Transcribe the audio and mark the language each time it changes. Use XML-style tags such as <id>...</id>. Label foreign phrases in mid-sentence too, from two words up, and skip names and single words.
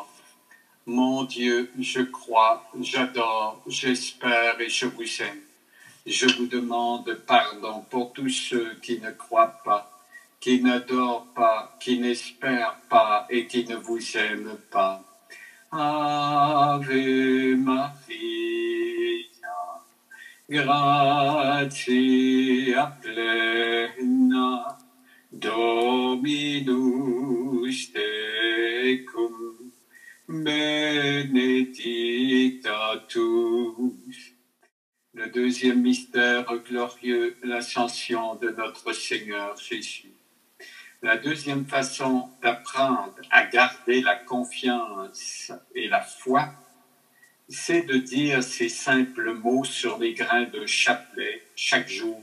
<fr>Mon Dieu, je crois, j'adore, j'espère et je vous aime. Je vous demande pardon pour tous ceux qui ne croient pas, qui n'adorent pas, qui n'espèrent pas et qui ne vous aiment pas.</fr> <la>Ave Maria, gratia plena, Dominus tecum, benedicta tu.</la> <fr>Le deuxième mystère glorieux, l'ascension de notre Seigneur Jésus. La deuxième façon d'apprendre à garder la confiance et la foi, c'est de dire ces simples mots sur les grains de chapelet chaque jour.</fr>